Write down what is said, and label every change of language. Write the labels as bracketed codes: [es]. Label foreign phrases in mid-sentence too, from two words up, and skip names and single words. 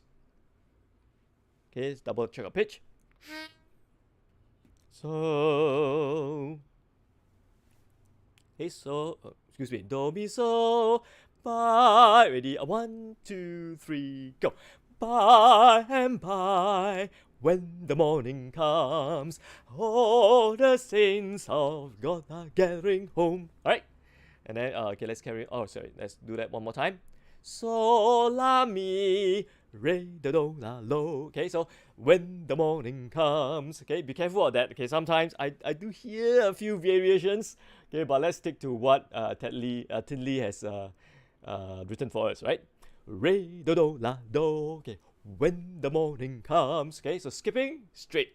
[en] Okay, let's double check our pitch. So, hey, so, excuse me, do, mi, so, by, ready, 1, 2, 3, go. By and by, when the morning comes, all the saints of God are gathering home. Alright, and then, okay, let's carry on. Oh, sorry, let's do that one more time. So, la, mi, re, do, la, lo. Okay, so when the morning comes, okay, be careful of that. Okay, sometimes I do hear a few variations. Okay, but let's stick to what Tindley has written for us, right? Re, do, la, do. Okay, when the morning comes. Okay, so skipping straight.